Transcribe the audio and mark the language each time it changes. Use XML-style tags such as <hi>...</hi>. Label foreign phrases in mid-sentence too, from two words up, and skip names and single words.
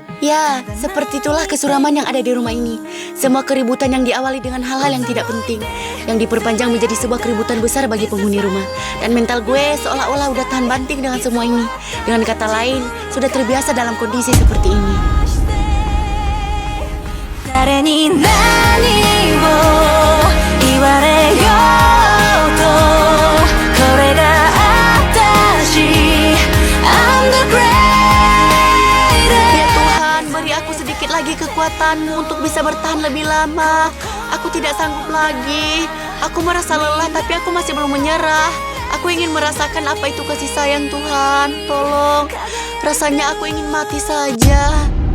<id>Ya, seperti itulah kesuraman yang ada di rumah ini. Semua keributan yang diawali dengan hal-hal yang tidak penting, yang diperpanjang menjadi sebuah keributan besar bagi penghuni rumah. Dan mental gue seolah-olah udah tahan banting dengan semua ini. Dengan kata lain, sudah terbiasa dalam kondisi seperti ini.</id> <ja>誰に何を言われようとこれが私</ja> <en>I'm the greatest.</en> <id>Ya Tuhan, beri aku sedikit lagi kekuatanmu untuk bisa bertahan lebih lama. Aku tidak sanggup lagi. Aku merasa lelah tapi aku masih belum menyerah. Aku ingin merasakan apa itu kasih sayang Tuhan. Tolong, rasanya aku ingin mati saja.</id>